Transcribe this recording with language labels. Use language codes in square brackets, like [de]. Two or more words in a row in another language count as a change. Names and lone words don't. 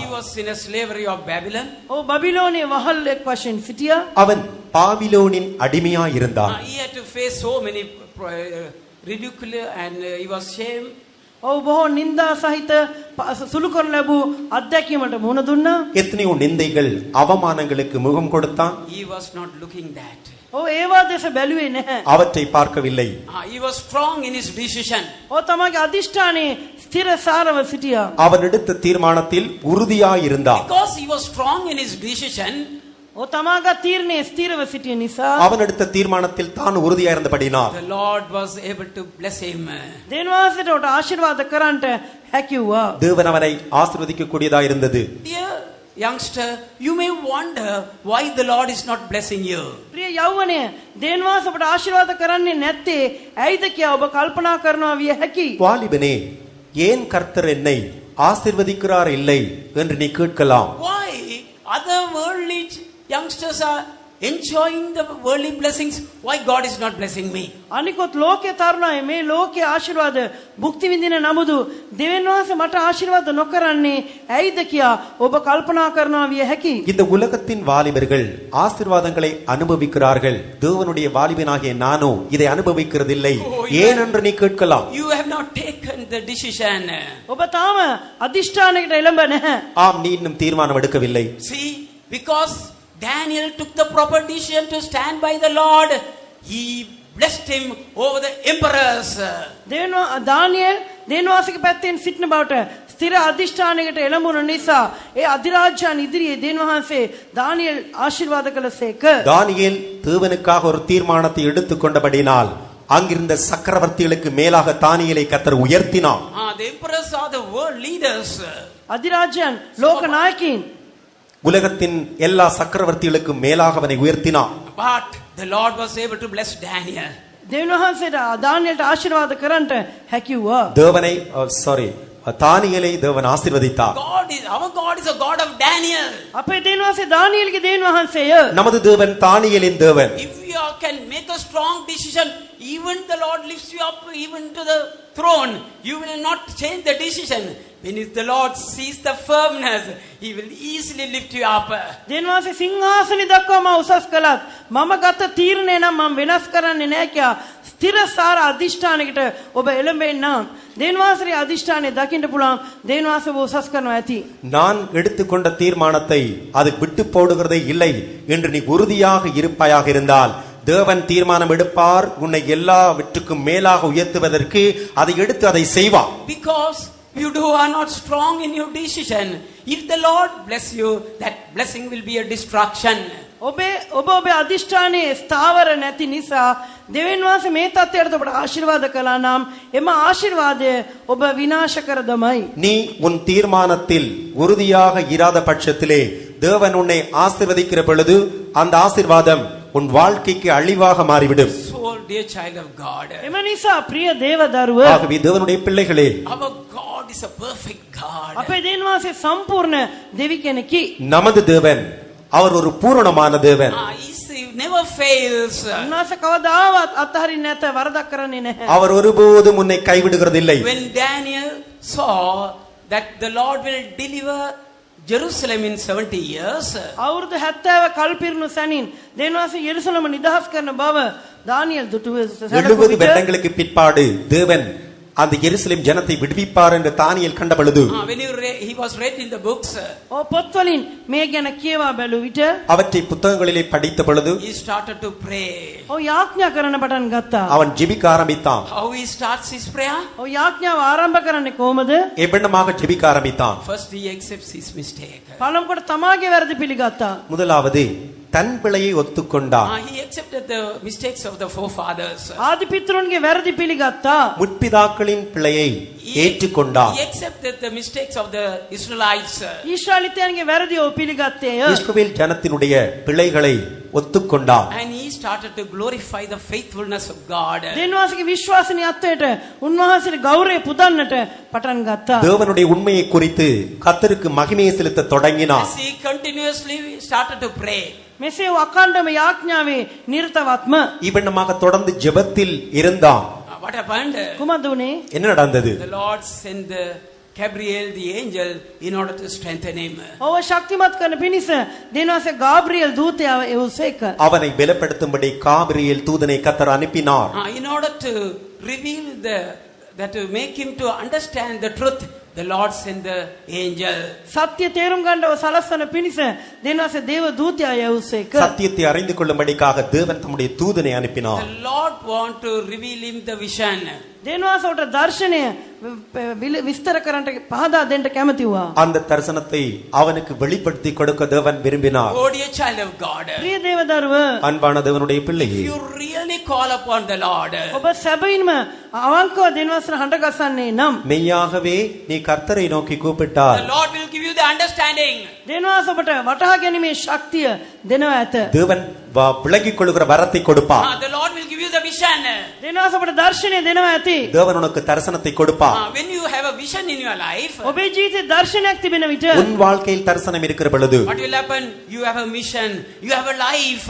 [en] He was in a slavery of Babylon. [si] ඔව් බබිලෝනයේ වහල්ෙක් වශයෙන් සිටියා. [ta] அவன் பாபிலோனின் அடிமையாய் இருந்தான். [en] He had to face so many ridicule and he was shamed. [si] ඔව් බොහෝ නිന്ദා සහිත සුළු කරන ලැබූ අත්දැකීමට මුහුණ දුන්නා. [ta] எத்தனையோ நிந்தைகள் அவமானங்களுக்கு முகம் கொடுத்தான். [en] He was not looking that. [si] ඔව් ඒවා දෙස බැලුවේ නැහැ. [ta] அவற்றை பார்க்கவில்லை. [en] He was strong in his decision. [si] ඔව් තමගේ අදිෂ්ඨානයේ ස්ථිරසාරව සිටියා. [ta] அவன் எடுத்த தீர்மானத்தில் உறுதியாய் இருந்தான். [en] Because he was strong in his decision, [si] ඔව් තමාගේ තීරණයේ ස්ථිරව සිටිය නිසා [ta] அவன் எடுத்த தீர்மானத்தில் தான் உறுதியாய் இருந்தபடினால் [en] the Lord was able to bless him. [si] දෙවියන් වහන්සේට ඔට ආශිර්වාද කරන්නට හැකි වුණා. [ta] தேவன் அவனை ஆசீர்வதிக்க கூடியதாய் இருந்தது. [en] Dear youngster, you may wonder why the Lord is not blessing you. [si] ප්‍රිය යෞවනය, දෙවියන් වහන්සේ ඔබට ආශිර්වාද කරන්නේ නැත්තේ ඇයිද කියා ඔබ කල්පනා කරනවා විය හැකි. [ta] வாலிபனே, ஏன் கர்த்தர் என்னை ஆசீர்வதிக்கிறார் இல்லை என்று நீ கேட்கலாம். [en] Why other worldly youngsters are enjoying the worldly blessings? Why God is not blessing me? [si] අනිකොත් ලෝකේ තරුණයි මේ ලෝකේ ආශිර්වාද භුක්ති විඳින නමුදු දෙවියන් වහන්සේ මට ආශිර්වාද නොකරන්නේ ඇයිද කියා ඔබ කල්පනා කරනවා විය හැකි. [ta] இந்த உலகத்தின் வாலிபர்கள் ஆசீர்வாதங்களை அனுபவிக்கிறார்கள். தேவனுடைய வாலிபனாகிய நானோ இதை அனுபவிக்கிறதில்லை ஏன் என்று நீ கேட்கலாம். [en] You have not taken the decision. [si] ඔබ තාම අදිෂ්ඨානයකට එළඹ නැහැ. [ta] ஆம், நீ இன்னும் தீர்மானம் எடுக்கவில்லை. [en] See, because Daniel took the proper decision to stand by the Lord, he blessed him over the emperors. [si] දානියෙල් දෙවියන් වහන්සේගේ පැත්තෙන් සිටින බවට ස්ථිර අදිෂ්ඨානයකට එළඹුණ නිසා ඒ අධිරාජ්‍යයන් ඉදිරියේ දෙවියන් වහන්සේ දානියෙල් ආශිර්වාද කළසේක. [ta] தானியேல் தேவனுக்காக ஒரு தீர்மானத்தை எடுத்துக்கொண்டபடினால் அங்கிருந்த சக்கரவர்த்திகளுக்கு மேலாக தானியேலை கர்த்தர் உயர்த்தினார். [en] The emperors are the world leaders. [si] අධිරාජ්‍යයන් ලෝක නායකයින් [ta] உலகத்தின் எல்லா சக்கரவர்த்திகளுக்கும் மேலாக அவனை உயர்த்தினார். [en] But the Lord was able to bless Daniel. [si] දෙවියන් වහන්සේට දානියෙල්ට ආශිර්වාද කරන්නට හැකි වුණා. [ta] தேவனை தானியேலை தேவன் ஆசீர்வதித்தார். [en] Our God is a God of Daniel. [si] අපේ දෙවියන් වහන්සේ දානියෙල්ගේ දෙවියන් වහන්සේය. [ta] நமது தேவன் தானியேலின் தேவன். [en] If you can make a strong decision, even the Lord lifts you up even to the throne, you will not change the decision. When if the Lord sees the firmness, he will easily lift you up. [si] දෙවියන් වහන්සේ සිංහාසනෙ දක්වා මම උසස් කළත් මම ගත තීරණය නම් මම වෙනස් කරන්නේ නැහැ කියා ස්ථිරසාර අධිෂ්ඨානයකට ඔබ එළඹෙන්න නම් දෙවියන් වහන්සේගේ අධිෂ්ඨානය දකින්න පුළුවන් දෙවියන් වහන්සේ ඔබ උසස් කරනවා ඇති. [ta] நான் எடுத்துக்கொண்ட தீர்மானத்தை அது விட்டு போடுகிறதே இல்லை என்று நீ உறுதியாக இருப்பாயாக இருந்தால் தேவன் தீர்மானம் எடுப்பார். உன்னை எல்லாவற்றுக்கும் மேலாக உயர்த்துவதற்கு அதை எடுத்து அதை செய்வார். [en] Because you are not strong in your decision. If the Lord bless you, that blessing will be a distraction. [si] ඔබේ අධිෂ්ඨානයේ ස්ථාවර නැති නිසා දෙවියන් වහන්සේ මේ තත්ත්වයට ඔබට ආශිර්වාද කළා නම් එම ආශිර්වාදය ඔබ විනාශ කර දමයි. [ta] நீ உன் தீர்மானத்தில் உறுதியாக இராத பட்சத்திலே தேவன் உன்னை ஆசீர்வதிக்கிற பொழுது அந்த ஆசீர்வாதம் உன் வாழ்க்கைக்கு அழிவாக மாறிவிடும். [en] So dear child of God, [si] එම නිසා ප්‍රිය දේව දරුව, [ta] ஆகவே தேவனுடைய பிள்ளைகளே, [en] our God is a perfect God. [si] අපේ දෙවියන් වහන්සේ සම්පූර්ණ දෙවි කෙනෙකි. [ta] நமது தேவன் அவர் ஒரு பூரணமான தேவன். [en] He never fails. [si] උන්වහන්සේ කවදාවත් අත්හරින්නේ නැත, වරදක් කරන්නේ නැහැ. [ta] அவர் ஒருபோதும் உன்னை கைவிடுகிறதில்லை. [en] When Daniel saw that the Lord will deliver Jerusalem in 70 years, [si] අවුරුදු 70 කල් පිරුණු සැනින් දෙවියන් වහන්සේ යෙරුසලම නිදහස් කරන බව දානියෙල් දුටුවේ. [ta] 70 வருடங்களுக்கு பிற்பாடு தேவன் அந்த எருசலேம் ஜனத்தை விடுவிப்பார் என்று தானியேல் கண்ட பொழுது [en] when he was read in the books, [si] පොත්වලින් මේ ගැන කියවා බැලුව විට [ta] அவற்றை புத்தகங்களிலே படித்த பொழுது [en] he started to pray. [si] යාඥා කරන්න පටන් ගත්තා. [ta] அவன் ஜெபிக்க ஆரம்பித்தான். [en] How he starts his prayer? [si] යාඥාව ආරම්භ කරන්නේ කොහොමද? [ta] எவ்வளமாக ஜெபிக்க ஆரம்பித்தான். [en] First he accepts his mistake. [si] පළමු කොට තමාගේ වැරදි පිළිගත්තා. [ta] முதலாவது தன் பிழையை ஒத்துக்கொண்டான். [en] He accepted the mistakes of the forefathers. [si] ආදි පිතෘන්ගේ වැරදි පිළිගත්තා. [ta] முற்பிதாக்களின் பிழையை ஏற்றுக்கொண்டான். [en] He accepted the mistakes of the Israelites. [si] ඊශ්‍රායලිතයන්ගේ වැරදි ඔහු පිළිගත්තේය. [ta] இஸ்ரவேல் ஜனத்தினுடைய பிழைகளை ஒத்துக்கொண்டான். [en] And he started to glorify the faithfulness of God. [si] දෙවියන්වහන්සේගේ විශ්වාසනීයත්වයට උන්වහන්සේට ගෞරවය පුදන්නට පටන් ගත්තා. [ta] தேவனுடைய உண்மையை குறித்து கர்த்தருக்கு மகிமையை செலுத்த தொடங்கினான். [en] As he continuously started to pray. [si] මෙසේ අඛණ්ඩම යාඥාවේ නිරතවත්ම [ta] இவண்ணமாக தொடர்ந்து ஜெபத்தில் இருந்தான். [en] What happened? [si] කුමද උනේ? [ta] என்ன நடந்தது? [en] The Lord sent the Gabriel, the angel, in order to strengthen him. [si] ඔව ශක්තිමත් කරන පිණිස දෙවියන්වහන්සේ ගාබ්‍රියෙල් දූතයාව එවුසේක. [ta] அவனை பலப்படுத்தும்படி காபிரியேல் தூதனை கர்த்தர் அனுப்பினார். [en] In order to reveal that to make him to understand the truth, the Lord sent the angel. [si] සත්‍ය තේරුම් ගන්නව සලස්වන පිණිස දෙවියන්වහන්සේ දේව දූතයා එවුසේක. [ta] சத்தியத்தை அறிந்து கொள்ளும்படிக்காக தேவன் தம்முடைய தூதனை அனுப்பினார். [en] The Lord want to reveal him the vision. [si] දෙවියන්වහන්සේට දර්ශනය විස්තර කරන්නට පහදා දෙන්න කැමති වුණා. [ta] அந்த தரிசனத்தை அவனுக்கு வெளிப்படுத்தி கொடுக்க தேவன் விரும்பினார். [en] Oh dear child of God, [si] ප්‍රිය දේව දරුව, [ta] அன்பான தேவனுடைய பிள்ளையே, [en] you really call upon the Lord. [si] ඔබ සැබවින්ම අවංකව දෙවියන්වහන්සේ හඬ ගසන්නේ නම් [ta] மெய்யாகவே நீ கர்த்தரை நோக்கி [en] The [ta] கூப்பிட்டால் [en] Lord will give you the understanding. [si] දෙවියන්වහන්සේ ඔබට වටහා ගැනීමේ ශක්තිය දෙනවා ඇත. [ta] தேவன் விலகிக் கொள்ளுகிற வரத்தை கொடுப்பார். [en] The Lord will give you the vision. [si] දෙනවාස අපට දර්ශනය දෙනවා ඇති. [ta] தேவன் உனக்கு தரிசனத்தை கொடுப்பார். [en] When you have a vision in your life, [si] ඔබේ ජීවිතේ දර්ශනයක් තිබෙන විට [ta] உன் வாழ்க்கையில் தரிசனம் இருக்கிற பொழுது [en] what will happen? You have a mission, you have a life.